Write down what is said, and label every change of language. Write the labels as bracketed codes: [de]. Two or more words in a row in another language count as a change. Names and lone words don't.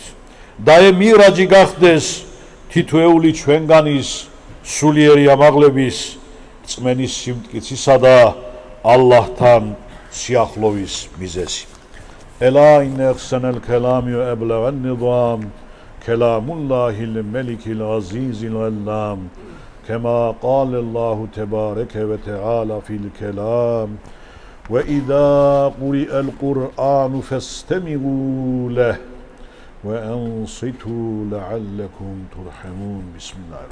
[ka] და მიღრაჯი გახდეს თითოეული ჩვენგანის სულიერი ამაღლების, რწმენის სიმტკიცისა და ალლაჰთან სიახლოვის მიზეზი. [ar] ألا إن أحسن الكلام وأبلغ النظام كلام الله الملك العزيز العلام كما قال الله تبارك وتعالى في الكلام وإذا قرئ القرآن فاستمعوا له وأنصتوا لعلكم ترحمون. بسم الله.